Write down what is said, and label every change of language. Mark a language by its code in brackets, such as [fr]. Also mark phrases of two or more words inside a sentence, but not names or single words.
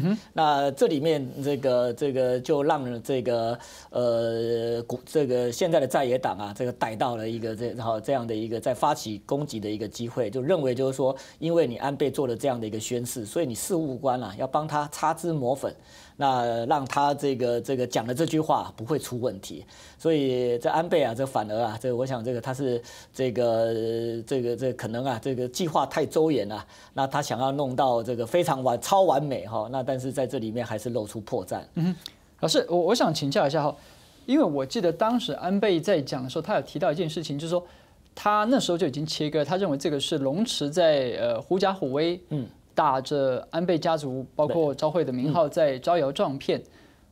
[zh] 那這裡面這個就讓這個現在的在野黨啊，這個逮到了一個這樣的一個在發起攻擊的一個機會，就認為就是說，因為你安倍做了這樣的一個宣誓，所以你事務官啊要幫他擦脂抹粉，那讓他這個講的這句話不會出問題。所以這安倍啊，這反而啊，這我想這個他是這個可能啊，這個計劃太周延啊，那他想要弄到這個非常超完美哈，那但是在這裡面還是露出破綻。老師，我想請教一下哈，因為我記得當時安倍在講的時候，他有提到一件事情，就是說他那時候就已經切割，他認為這個是龍池在狐假虎威，打着安倍家族包括昭惠的名號在招搖撞騙。